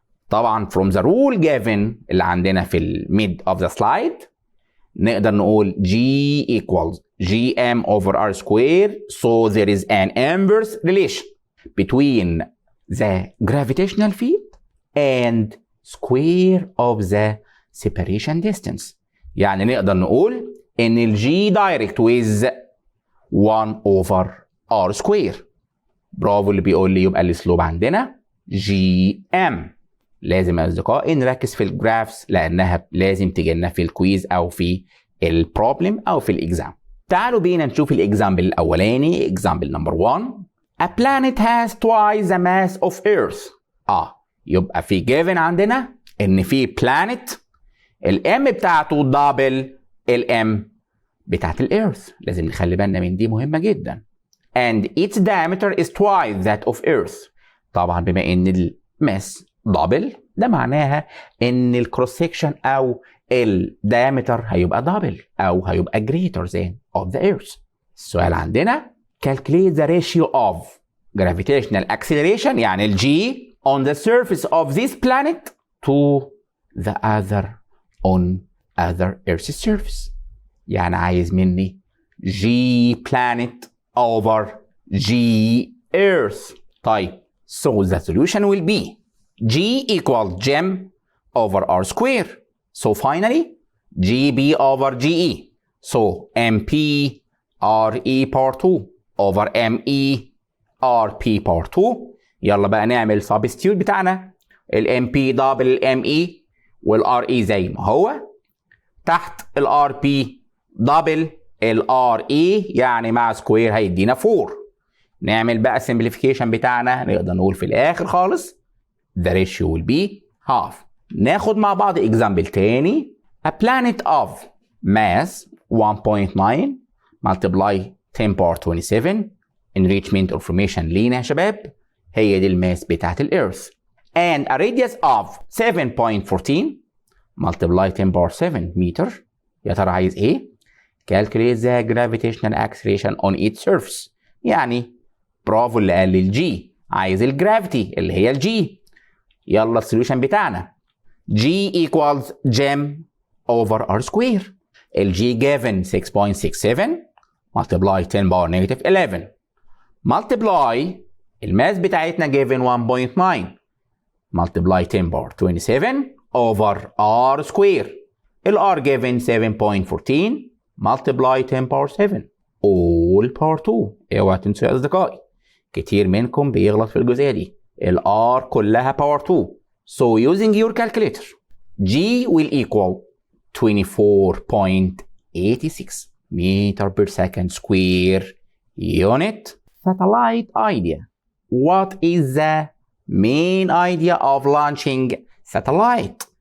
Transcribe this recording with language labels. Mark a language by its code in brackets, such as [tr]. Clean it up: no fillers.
[ar] طبعا [en] from the rule given [ar] اللي عندنا في ال [en] mid of the slide [ar] نقدر نقول [en] G equals Gm over R square, so there is an inverse relation between the gravitational field and square of the separation distance. [ar] يعني نقدر نقول ان ال G [en] direct with 1 over R square. [ar] برافو اللي بيقول لي يبقى السلوب عندنا Gm. لازم يا اصدقائي نركز في الجرافس لانها لازم تجي لنا في الكويز او في البروبلم او في الاكزام. تعالوا بينا نشوف الاكزامبل الاولاني. اكزامبل نمبر 1. [en] A planet has twice the mass of Earth. [ar] يبقى في given عندنا ان في planet الام بتاعته دبل الام بتاعت الارث. لازم نخلي بالنا من دي، مهمه جدا. and its diameter is twice that of Earth. طبعا بما ان الماس دبل ده معناها ان الكروس سيكشن او الدايمتر هيبقى دبل او هيبقى [en] greater than of the Earth. [ar] السؤال عندنا [en] calculate the ratio of gravitational acceleration [ar] يعني ال [en] G on the surface of this planet to the other on other Earth's surface. [ar] يعني عايز مني G planet over G Earth. [en] طيب so the solution will be G equals Gm over R square. So finally GB over GE. So MP RE power 2 over ME RP power 2. [ar] يلا بقى نعمل substitute بتاعنا. ال MP دبل ال ME وال RE زي ما هو. تحت ال RP دبل ال RE يعني مع سكوير هيدينا 4. نعمل بقى simplification بتاعنا. نقدر نقول في الآخر خالص [en] the ratio will be half. [ar] ناخد مع بعض example تاني. [en] A planet of mass 1.9 multiply 10 power 27 enrichment information [ar] لينا يا شباب. هي دي الماس بتاعت الإيرث. [en] And a radius of 7.14 multiply 10 power 7 meter. [ar] يا ترى عايز ايه؟ [en] calculate the gravitational acceleration on its surface. [ar] يعني برافو اللي قال لي الجي. عايز الجرافيتي اللي هي الجي. يلا السوليوشن بتاعنا [en] G equals Gm over R square. ال G given 6.67 multiply 10 power negative 11 multiply [ar] الماس بتاعتنا [en] given 1.9 multiply 10 power 27 over R square. ال R given 7.14 multiply 10 power 7 all power 2. [ar] اوعى تنسوا يا اصدقائي كتير منكم بيغلط في الجزئية دي. ال R كلها power 2. [en] So using your calculator G will equal 24.86 meter per second square unit. Satellite idea. What is the main idea of launching satellite?